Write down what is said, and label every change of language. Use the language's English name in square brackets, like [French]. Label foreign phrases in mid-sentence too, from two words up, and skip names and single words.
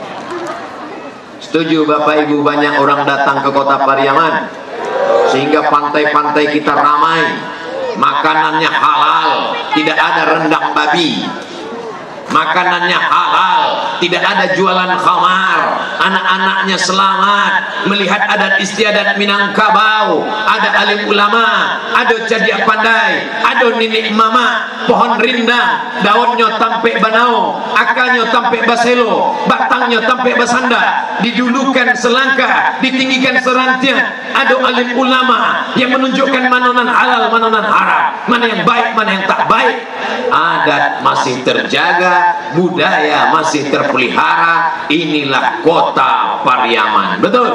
[Indonesian] Setuju Bapak Ibu, banyak orang datang ke Kota Pariaman sehingga pantai-pantai kita ramai. Makanannya halal, tidak ada rendang babi. Makanannya halal, tidak ada jualan khamar. Anak-anaknya selamat melihat adat istiadat Minangkabau. [Minangkabau] Ada alim ulama, ada cadiak pandai, ada nenek mama, pohon rindang, daunnya tampe banao, akarnya tampe baselo, batangnya tampe basanda, didulukan selangkah, ditinggikan serantian. [Indonesian] Ada alim ulama yang menunjukkan [Minangkabau] manonan halal, manonan haram, [Indonesian] mana yang baik, mana yang tak baik. Adat masih terjaga, budaya masih terpelihara. Inilah Kota Pariaman. Betul?